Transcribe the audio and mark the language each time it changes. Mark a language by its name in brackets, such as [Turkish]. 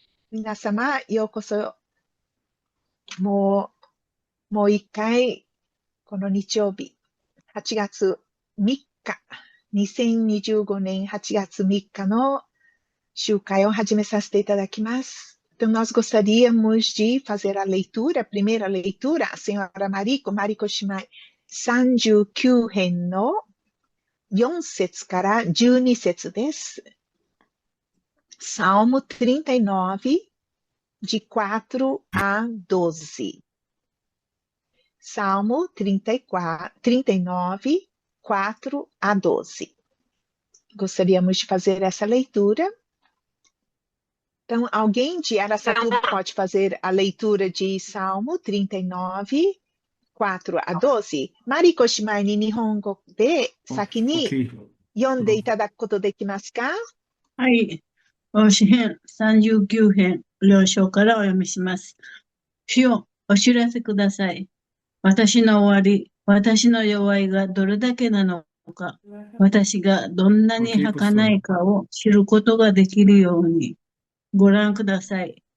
[Japanese] Minasama, yokoso, mo ikai, kono nichiyoubi, 8月3日、2025年8月3日の集会を始めさせていただきます。 [Portuguese] Então, nós gostaríamos de fazer a leitura, a primeira leitura, a senhora Mariko Shimai, [Japanese] 39編の4節から12節です。 [Portuguese] Salmo 39, de 4 a 12. Salmo 39, 4 a 12. Gostaríamos de fazer essa leitura. Então, alguém de Araçatuba pode fazer a leitura de Salmo 39, 4 a 12? [Japanese] Mariko Shimai ni Nihongo de先に読んでいただくことできますか？はい。詩編39編、了承からお読みします。主よ、お知らせください。私の終わり、私の弱いがどれだけなのか、私がどんなに儚いかを知ることができるように、ご覧ください。